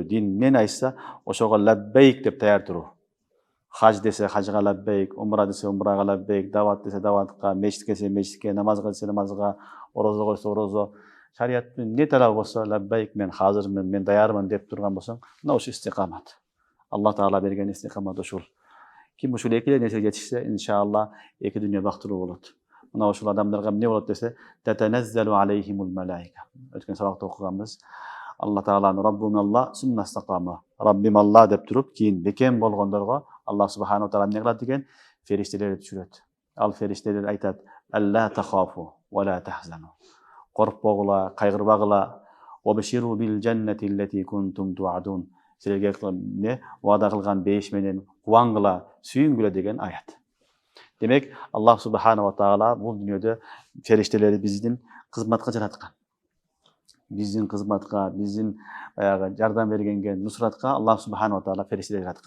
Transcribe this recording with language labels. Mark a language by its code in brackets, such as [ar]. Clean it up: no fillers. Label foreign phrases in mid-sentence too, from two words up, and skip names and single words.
[ky] Дин мен айтса, ошого лаббейк деп даяр туруу. Хаж десе хажга лаббейк, умра десе умрага лаббейк, дават десе даватка, мечит келсе мечитке, намазга десе намазга, орозо койсо орозо. Шариаттын не талабы болсо лаббейк, мен hazırмын, мен даярмын деп турган болсоң, мына ушул истикамат. Алла таала берген истикамат ушул. Ким ушул эки нерсеге жетишсе, иншалла, эки дүйнө бактылуу болот. Мына ушул адамдарга эмне болот десе, [ar] تتنزل عليهم الملائكة. [ky] Өткөн сабакта окуганбыз. [ar] Алла тааланы ربنا الله ثم استقام. [ky] Раббим Алла деп туруп, кийин бекем болгондорго Аллах [ar] سبحانه وتعالى [ky] эмне кылат деген? Фериштелер түшүрөт. Ал фериштелер айтат: [ar] «ألا تخافوا ولا تحزنوا». [ky] Коркпогула, кайгырбагыла. [ar] «وأبشروا بالجنة التي كنتم توعدون». [ky] Силерге ne вада кылган бейиш менен кубаңгыла, сүйүнгүлө деген аят. Демек, Аллах [ar] سبحانه تعالى [ky] бул дүйнөдө фериштелери биздин кызматка жараткан. Биздин кызматка, биздин жардам бергенге, нусратка Аллах [ar] سبحانه تعالى [ky] фериштелер жараткан.